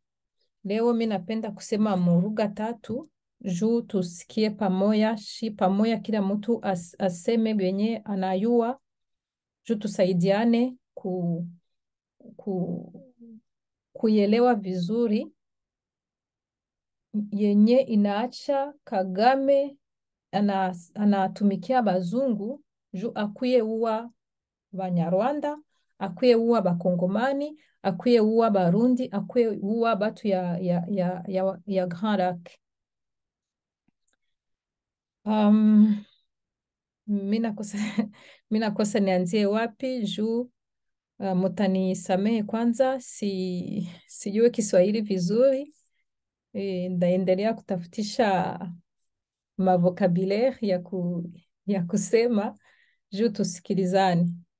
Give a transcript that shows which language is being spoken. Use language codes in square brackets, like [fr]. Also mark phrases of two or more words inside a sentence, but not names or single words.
[sw] Leo mi napenda kusema mu lugha tatu juu tusikie pamoja, kila mtu aseme benye anayua juu tusaidiane kuielewa vizuri yenye inaacha Kagame anatumikia bazungu juu akwiye uwa Banyarwanda, akwiye uwa Bakongomani, akwiye uwa Barundi, akwiye uwa batu ya Grand Lac. Mina kosa nianzie wapi juu mutanisamehe kwanza, sijue Kiswahili vizuri. Ndaendelea kutafutisha mavokabulaire ya kusema juu tusikilizane.